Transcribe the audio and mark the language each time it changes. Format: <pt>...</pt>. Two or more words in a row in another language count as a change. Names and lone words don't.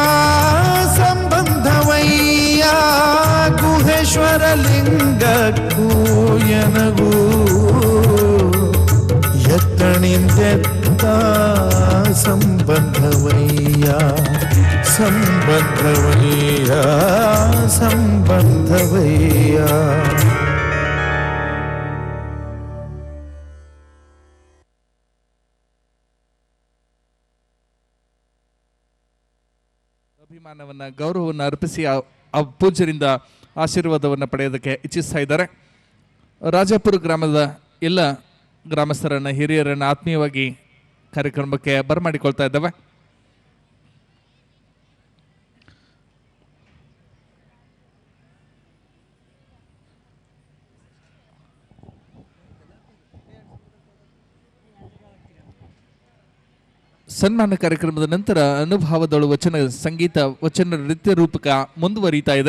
<kn>ಸಂಬಂಧವಯ್ಯ ಗುಹೇಶ್ವರ ಲಿಂಗಕ್ಕೂ ಎನಗೂ ಎತ್ತಣಿಂದೆತ್ತ ಸಂಬಂಧವಯ್ಯ ಸಂಬಂಧವಯ್ಯ ಸಂಬಂಧವಯ್ಯ ಅಭಿಮಾನವನ್ನ ಗೌರವವನ್ನು ಅರ್ಪಿಸಿ ಆ ಪೂಜ್ಯರಿಂದ ಆಶೀರ್ವಾದವನ್ನು ಪಡೆಯೋದಕ್ಕೆ ಇಚ್ಛಿಸ್ತಾ ಇದ್ದಾರೆ. ರಾಜಾಪುರ ಗ್ರಾಮದ ಎಲ್ಲ ಗ್ರಾಮಸ್ಥರನ್ನ ಹಿರಿಯರನ್ನ ಆತ್ಮೀಯವಾಗಿ ಕಾರ್ಯಕ್ರಮಕ್ಕೆ ಬರಮಾಡಿಕೊಳ್ತಾ ಇದ್ದಾವೆ. ಸನ್ಮಾನ ಕಾರ್ಯಕ್ರಮದ ನಂತರ ಅನುಭಾವದಳು ವಚನ ಸಂಗೀತ ವಚನ ನೃತ್ಯ ರೂಪಕ ಮುಂದುವರಿತಾ ಇದೆ.</kn>